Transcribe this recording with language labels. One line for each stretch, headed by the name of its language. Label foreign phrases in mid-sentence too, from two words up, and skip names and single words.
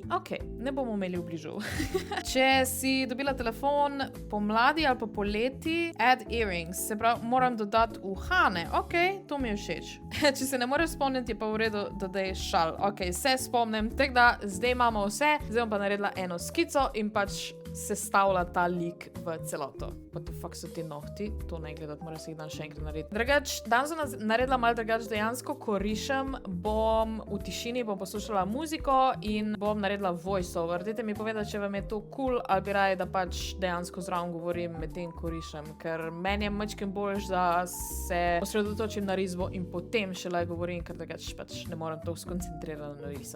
Slovenian: Ok, ne bomo imeli obližov. Če si dobila telefon pomladi ali pa poleti,
English: add earrings.
Slovenian: Se pravi, moram dodati uhane. Ok, to mi je všeč. Če se ne moreš spomniti, je pa v redu, dodaj šal. Ok, se spomnim. Tako da, zdaj imamo vse. Zdaj bom pa naredila eno skico in pač sestavlja ta lik v celoto.
English: What the fuck
Slovenian: so ti nohti? To ne gledati, moram se jih dan še enkrat narediti. Drugač, danes sem naredila malo drugač dejansko, ko rišem, bom v tišini, bom poslušala muziko in bom naredila voiceover. Dajte mi povedati, če vam je to cool, ali bi raje, da pač dejansko zraven govorim medtem, ko rišem, ker meni je majčken boljš, da se osredotočim na risbo in potem šele govorim, ker drugač pač ne morem to skoncentrirano risati.